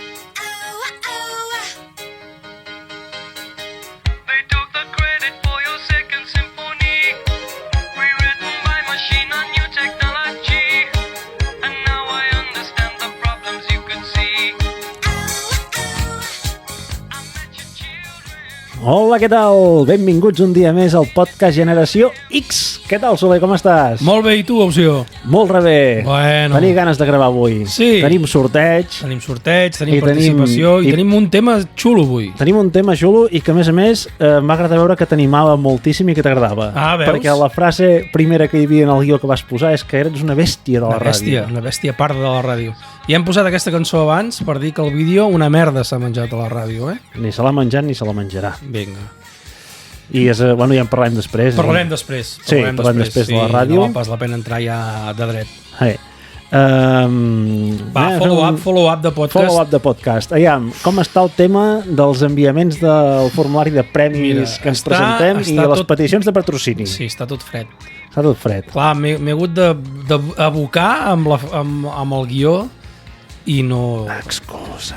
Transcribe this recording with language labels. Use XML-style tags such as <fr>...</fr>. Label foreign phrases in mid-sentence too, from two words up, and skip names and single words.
<en>They took the credit for your second symphony, rewritten by machine on new technology, and now I understand the problems you could see. I met your children.</en> <ca>Hola, què tal? Benvinguts un dia més al podcast Generació X. Què tal, Soler, com estàs? Molt bé, i tu, Opció? Molt rebé. Bueno. Tenim ganes de gravar avui. Sí. Tenim sorteig. Tenim sorteig, tenim I participació i tenim un tema xulo avui. Tenim un tema xulo i que, a més, m'ha agradat veure que t'animava moltíssim i que t'agradava. Ah, veus? Perquè la frase primera que hi havia en el guió que vas posar és que eres una bèstia de la ràdio. Una bèstia parda de la ràdio. I hem posat aquesta cançó abans per dir que el vídeo una merda s'ha menjat a la ràdio, eh? Ni se l'ha menjat ni se la menjarà. Vinga. I ja en parlem després. Parlarem després. Sí, parlem després de la ràdio. No val pas la pena entrar ja de dret. Va, follow-up de podcast. Follow-up de podcast. Aviam, com està el tema dels enviaments del formulari de premis que ens presentem i de les peticions de patrocini? Sí, està tot fred. Està tot fred. Clar, m'he hagut d'abocar amb el guió i no... Excuses.</ca>